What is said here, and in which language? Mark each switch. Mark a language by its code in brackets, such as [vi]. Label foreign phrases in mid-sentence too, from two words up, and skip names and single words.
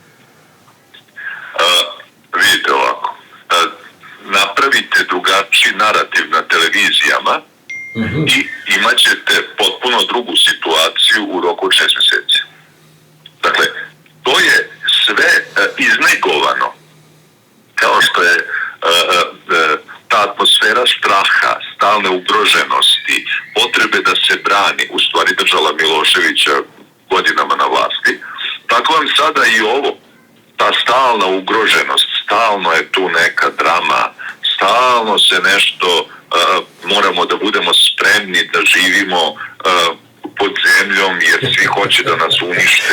[sr] Видите овако, направите другачи наратив на телевизијама и имаćete potpuno drugu situaciju u roku od 6 meseci. Dakle, to je sve iznegovano, kao što je ta atmosfera straha, stalne ugroženosti, potrebe da se brani, u stvari držala Miloševića godinama na vlasti, tako vam sada i ovo, ta stalna ugroženost, stalno je tu neka drama, stalno se nešto, moramo da budemo spremni da živimo pod zemljom jer svi hoće da nas unište.